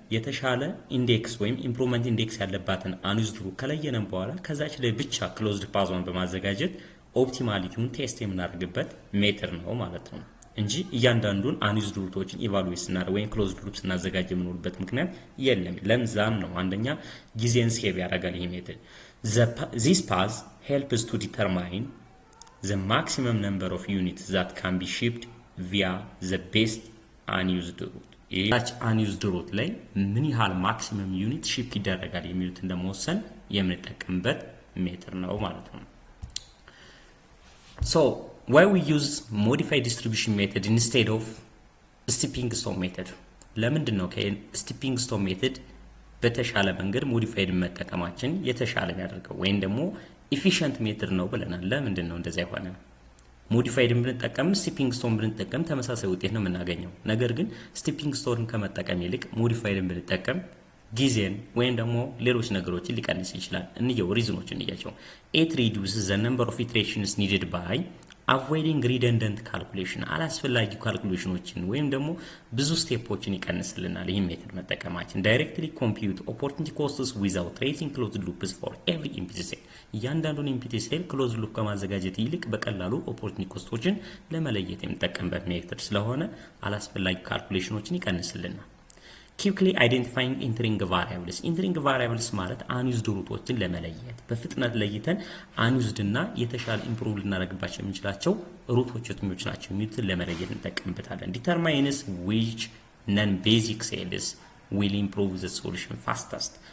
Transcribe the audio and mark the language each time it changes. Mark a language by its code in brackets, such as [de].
[am] የተሻለ ኢንዴክስ ወይም ኢምፕሩቭመንት ኢንዴክስ ያለባትን አንዩዝድ ሩት ከለየነን በኋላ ከዛች ላይ ብቻ ክሎዝድ ፓዝን በማዘጋጀት ኦፕቲማሊቲውን ቴስት የምናደርግበት ሜተድ ነው ማለት ነው እንጂ እያንዳንዱን አንዩዝድ ሩቶችን ኢቫሉዌት ስናደርግ ወይም ክሎዝድ ሉፕ ስናዘጋጅ የምንውልበት ምክንያት የለም። ለምዛም ነው አንደኛ ጊዜን ሴቭ ያደርጋል ይሄ ሜተድ። [en] this path helps to determine the maximum number of units that can be shipped via the best unused route. [am] each unused route ላይ ምን ያህል ማክሲመም ዩኒት ሺፕ ይደረጋል የሚሉትን ለመወሰን የምንጠቀምበት ሜተድ ነው ማለት ነው። [en] so why we use modified distribution method instead of stepping stone method? [am] ለምንድን ነው ከስቲፒንግ ስቶን ሜተድ በተሻለ መንገድ ሞዲፋይድ መጠቀማችን የተሻለ የሚያደርገው ወይም ደግሞ ኢፊሺየንት ሜተድ ነው ብለናል? ለምንድን ነው እንደዛ የሆነ? ሞዲፋይድ ብንጠቀም ስቲፒንግ ስቶን ብንጠቀም ተመሳሳይ ውጤት ነው የምናገኘው። ነገር ግን ስቲፒንግ ስቶንን ከመጠቀም ይልቅ ሞዲፋይድ ብንጠቀም ጊዜን ወይም ደግሞ ሌሎች ነገሮችን ሊቀንስ ይችላል። እንየው ሪዝኖችን እንያቸው። [en] it reduces the number of iterations needed by avoiding redundant calculation. [am] አላስፈላጊ ካልኩሌሽኖችን ወይም ደግሞ ብዙ ስቴፖችን ይቀንስልናል ይህ ሜተድ መጠቀማችን። [en] directly compute opportunity costs without tracing closed loops for every empty cell. [am] እያንዳንዱን empty cell closed loop ከማዘጋጀት ይልቅ በቀላሉ opportunity ኮስቶችን ለመለየት የምንጠቀምበት ሜተድ ስለሆነ አላስፈላጊ ካልኩሌሽኖችን ይቀንስልናል። [en] quickly identifying entering variables. [am] entering variables ማለት አንዩዝድ ሩቶችን ለመለየት በፍጥነት ለይተን አንዩዝድ እና የተሻለ ኢምፕሩቭ ልናደርግባቸው የምንችላቸው ሩቶች የትኞች ናቸው የሚሉትን ለመለየት እንጠቀምበታለን። [en] determines which non basic cells will improve the solution fastest.